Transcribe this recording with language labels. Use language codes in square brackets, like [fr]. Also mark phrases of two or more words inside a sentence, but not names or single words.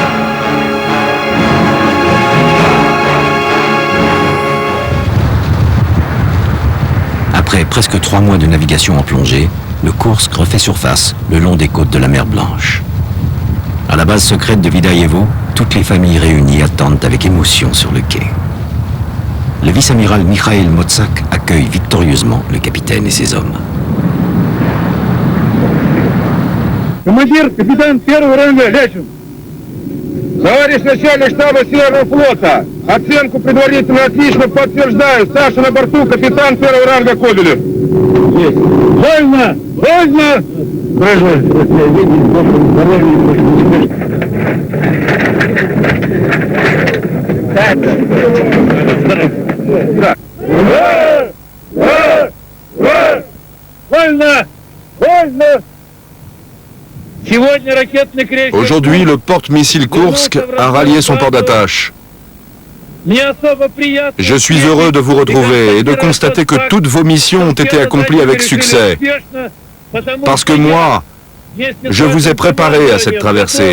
[fr] Après presque 3 mois de navigation en plongée, le Kursk refait surface le long des côtes de la mer Blanche. À la base secrète de Vidaïevo, toutes les familles réunies attendent avec émotion sur le quai. Le vice-amiral Mikhail Motsak accueille victorieusement le capitaine et ses hommes. [ru] Командир, капитан первого ранга Лячин. Товарищ начальник штаба Северного флота, оценку предварительно отлично подтверждаю. Саша на борту, капитан первого ранга Кобелев. Есть. Вольно! Вольно! Вольно! Вольно! [fr] Aujourd'hui, le porte-missile Kursk a rallié son port d'attache. Je suis heureux de vous retrouver et de constater que toutes vos missions ont été accomplies avec succès. Parce que moi, je vous ai préparé à cette traversée.